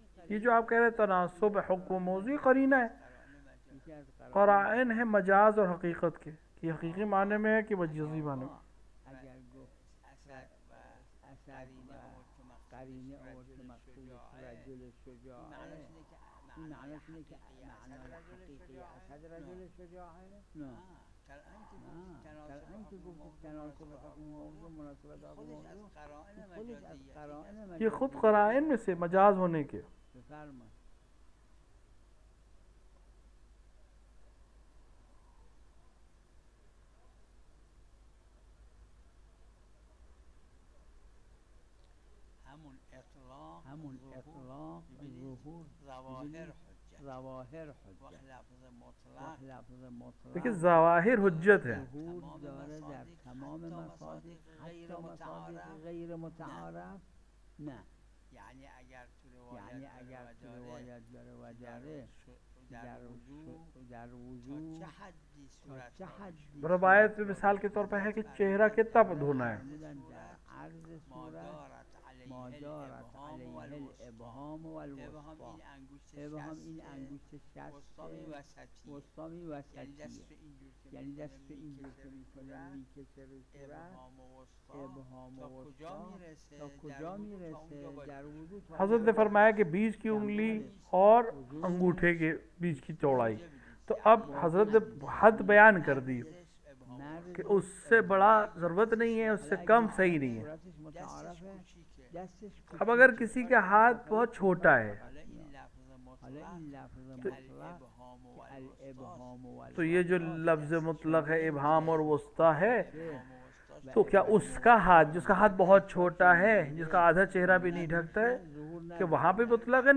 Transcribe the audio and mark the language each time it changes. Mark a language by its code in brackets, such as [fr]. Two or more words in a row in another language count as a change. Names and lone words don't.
[ur] یہ جو آپ کہہ رہے ہیں تناسب حکم و موضوع قرینہ ہے. قرائن ہے مجاز اور حقیقت کے، کہ حقیقی معنی میں ہے کہ مجازی معنی میں. [fa] اگر گفت اسد قرینه آورد که مقصود [ar] رجل شجاعه، [fa] این معنیش اینه که معنای حقیقی اسد [ar] رجل شجاعه؟ [fa] نه. الان که گفتید تناسب حکم موضوع مناسبت حکم موضوع، خودش از قرائن [ur] یہ خود قرائن میں سے مجاز ہونے کے. [fa] بفرمایید. همون اطلاق ظهور ظواهر حجت لفظ مطلق [ur] دیکھیں ظواہر حجت ہے. [fa] ظهور داره در تمام مصادیق، حتی مصادیق غیر متعارف نه. یعنی اگر تو روایت داره و داره در وضوع تا چه حدی [ur] روایت میں مثال کے طور پر ہے کہ چہرہ کتنا دھونا ہے. [ar] عرض صورت ما دارت علیه الابهام و الوسطا. [fa] ابهام این انگشت شست وسطامی وسطیه، یعنی دست به اینجور که میکنه میکشه به صورت. ابهام و وسطا تا کجا میرسه در وضو؟ [ur] حضرت نے فرمایا کہ بیچ کی انگلی اور انگوٹھے کے بیچ کی چوڑائی. تو اب حضرت نے حد بیان کر دی کہ اس سے بڑا ضرورت نہیں ہے، اس سے کم صحیح نہیں ہے. اب اگر کسی کا ہاتھ بہت چھوٹا ہے تو یہ جو لفظ مطلق ہے ابہام اور وسطیٰ ہے، تو کیا اس کا ہاتھ جس کا ہاتھ بہت چھوٹا ہے، جس کا آدھا چہرہ بھی نہیں ڈھکتا ہے، کہ وہاں پہ مطلق ہے؟